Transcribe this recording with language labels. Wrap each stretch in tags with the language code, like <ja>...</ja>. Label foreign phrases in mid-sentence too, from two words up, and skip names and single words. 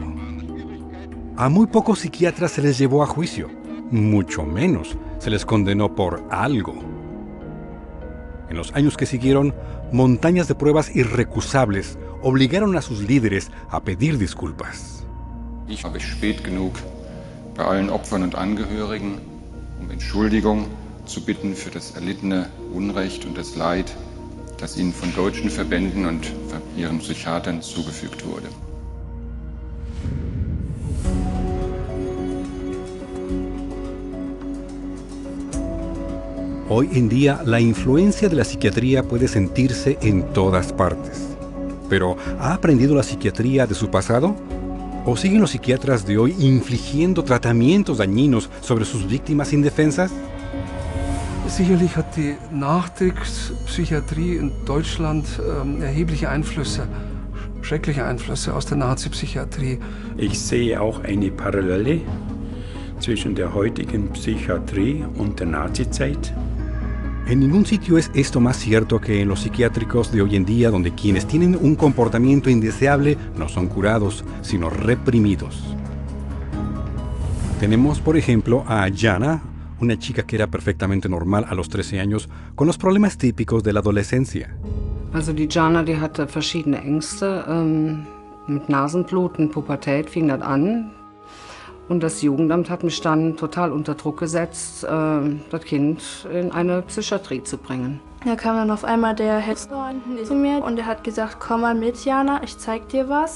<es>A muy pocos psiquiatras se les llevó a juicio, mucho menos se les condenó por algo. En los años que siguieron, montañas de pruebas irrecusables obligaron a sus líderes a pedir disculpas.</es> <de>Ich habe spät genug bei allen Opfern und Angehörigen Entschuldigung zu bitten für das erlittene Unrecht und das Leid, das ihnen von deutschen Verbänden und von ihren Psychiatern zugefügt wurde.</de> <es>Hoy en día, la influencia de la psiquiatría puede sentirse en todas partes. Pero, ¿ha aprendido la psiquiatría de su pasado? ¿O siguen los psiquiatras de hoy infligiendo tratamientos dañinos sobre sus víctimas indefensas?</es> <de>Sicherlich hat die Nachkriegspsychiatrie in Deutschland erhebliche Einflüsse, schreckliche Einflüsse aus der Nazi-Psychiatrie. Ich sehe auch eine Parallele zwischen der heutigen Psychiatrie und der Nazizeit.</de> <es>En ningún sitio es esto más cierto que en los psiquiátricos de hoy en día, donde quienes tienen un comportamiento indeseable no son curados, sino reprimidos. Tenemos, por ejemplo, a Jana, una chica que era perfectamente normal a los 13 años, con los problemas típicos de la adolescencia.</es> <de>Also die Jana, die hatte verschiedene Ängste, mit Nasenbluten, Pubertät fing das an. Und das Jugendamt hat mich dann total unter Druck gesetzt, das Kind in eine Psychiatrie zu bringen. Da kam dann auf einmal der Hester zu mir und er hat gesagt, komm mal mit, Jana, ich zeig dir was.</de>